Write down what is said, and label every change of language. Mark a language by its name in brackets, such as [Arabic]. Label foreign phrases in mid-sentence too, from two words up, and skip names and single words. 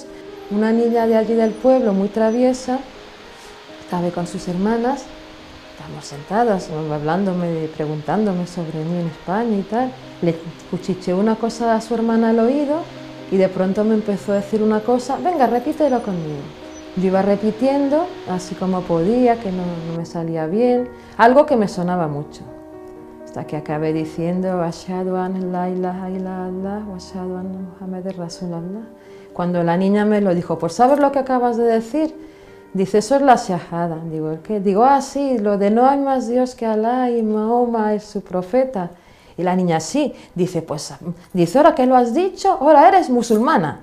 [Spanish] Una niña de allí del pueblo, muy traviesa, estaba con sus hermanas, estábamos sentadas, hablándome, preguntándome sobre mí en España y tal. Le cuchicheé una cosa a su hermana al oído y de pronto me empezó a decir una cosa, venga, repítelo conmigo. Yo iba repitiendo, así como podía, que no me salía bien, algo que me sonaba mucho. hasta que acabé diciendo [Arabic] أشهد أن لا إله إلا الله وأشهد أن محمدا رسول الله. [Spanish] Cuando la niña me lo dijo, ¿por saber lo que acabas de decir? Dice, eso es la shahada. Digo, ¿el qué? Digo, sí, lo de no hay más Dios que Alá y Mahoma es su profeta. Y la niña, sí. Dice, pues, dice, ahora que lo has dicho, ahora eres musulmana.